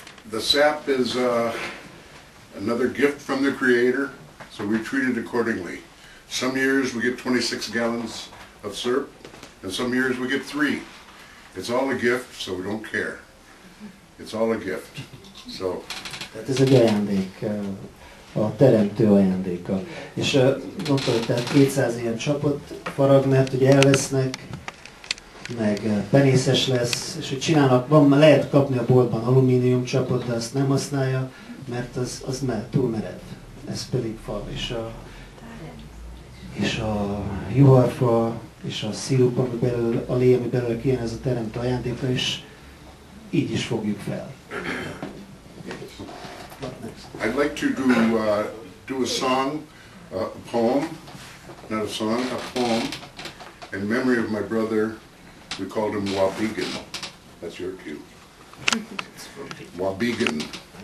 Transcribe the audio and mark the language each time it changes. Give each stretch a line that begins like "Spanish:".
English: The sap is another gift from the Creator, so we treat it accordingly. Some years we get 26 gallons of syrup, and some years we get 3. It's all a gift, so we don't care. It's all a gift. So.
Hungarian: Tehát ez egy ajándék, a teremtő ajándéka. És mondta, hogy tehát 200 ilyen csapot farag, mert ugye elvesznek, meg penészes lesz, és hogy csinálnak, lehet kapni a boltban alumínium csapot, de azt nem használja, mert az túl merev. Ez pedig fa, és a juharfa, és a szirup, ami belőle, a lé, ami belőle kijön, ez a teremtő ajándéka, és így is fogjuk fel.
English: I'd like to do a song, a poem, not a song, a poem, in memory of my brother. We called him Wabigan. That's your cue. Wabigan.